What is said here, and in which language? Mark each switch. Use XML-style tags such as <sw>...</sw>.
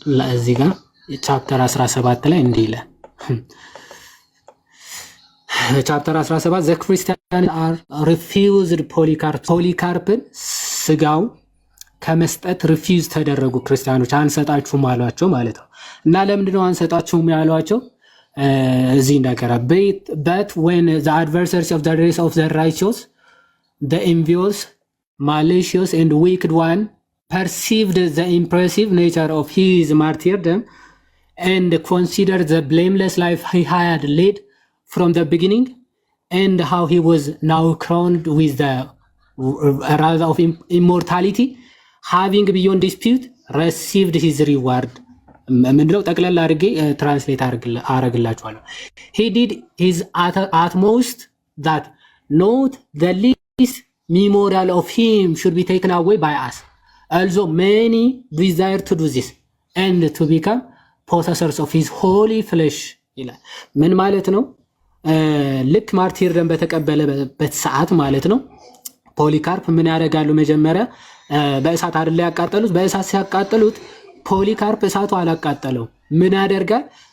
<am>እዚህ ጋር ቻፕተር 17 ላይ እንዲህ ይላል። ቻፕተር 17</am> <en>ዘ ክርስቲያን አር ሪፊውዝድ</en> <am>ፖሊካርፕን ስጋው ከመስጠት ሪፊውዝ ተደረጉ። ክርስቲያኖች አንሰጣችሁም አሏቸው ማለት ነው። እና ለምንድነው አንሰጣችሁም ያሏቸው? እዚህ እንደገራ</am> <en>but when the adversaries of the race of the righteous the envious malicious and wicked one perceived the impressive nature of his martyrdom and considered the blameless life he had led from the beginning and how he was now crowned with the wrath of immortality having beyond dispute received his reward.</en> <am>ምንድነው ጠቅላላ አድርጌ ትራንስሌት አረግላችኋለሁ።</am> <en>he did his utmost that not the least memorial of him should be taken away by us, although many desire to do this and to become possessors of his holy flesh</en> <am>ይላል። ምን ማለት ነው? ልክ ማርቲርደም በተቀበለበት ሰዓት ማለት ነው ፖሊካርፕ ምን ያደርጋሉ? መጀመሪያ በእሳት አይደል ያቃጠሉት። በእሳት ሲያቃጠሉት ፖሊካርፕ እሳቱ አላቃጠለው። ምን ያደርጋል?</am>